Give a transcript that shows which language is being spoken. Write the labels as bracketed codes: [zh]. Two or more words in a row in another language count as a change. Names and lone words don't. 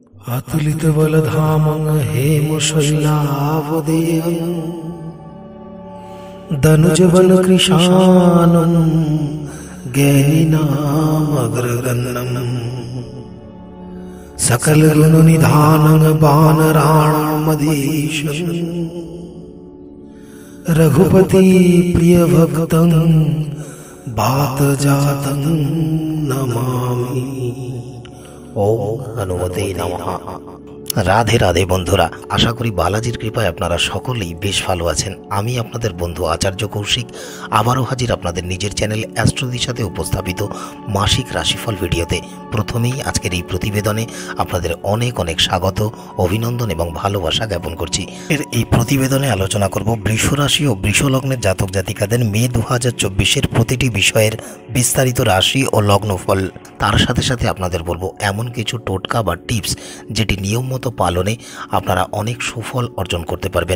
[sa] अतुलित बलधामं हेमशैलावदेयं दनुजवनकृशानं ज्ञानिनामग्रगण्यं सकलगुणनिधानं वानराणामधीशं रघुपति प्रियभक्तं वातजातं नमामि। ओम हनुमते नमः। [bn] রাধে রাধে বন্ধুরা, আশা করি বালাজির কৃপায় আপনারা সকলেই বেশ ভালো আছেন। আমি আপনাদের বন্ধু আচার্য কৌশিক আবারো হাজির আপনাদের নিজের চ্যানেল অ্যাস্ট্রোদির সাথে উপস্থাপিত মাসিক রাশিফল ভিডিওতে। প্রথমেই আজকের এই প্রতিবেদনে আপনাদের অনেক অনেক স্বাগত, অভিনন্দন এবং ভালোবাসা জ্ঞাপন করছি। এই প্রতিবেদনে আলোচনা করব বৃষ রাশি ও বৃষ লগ্নের জাতক জাতিকাদের মে 2024 প্রতিটি বিষয়ের বিস্তারিত রাশি ও লগ্নফল। তার সাথে সাথে আপনাদের বলবো এমন কিছু টোটকা বা টিপস যেটি নিয়ম মতো পালনে আপনারা অনেক সুফল অর্জন করতে পারবেন।